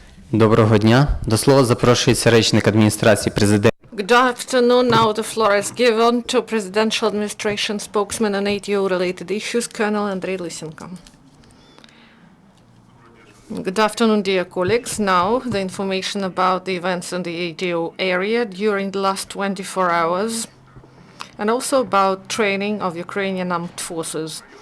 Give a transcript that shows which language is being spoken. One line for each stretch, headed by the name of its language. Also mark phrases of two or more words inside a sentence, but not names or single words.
Ukrainian: Доброго дня. До слова запрошується речник адміністрації президента.
English: Good afternoon. Now the floor is given to Presidential Administration spokesman on ATO-related issues, Colonel Andriy Lysenko. Good afternoon, dear colleagues. Now the information about the events in the ATO area during the last 24 hours, and also about training of Ukrainian armed forces.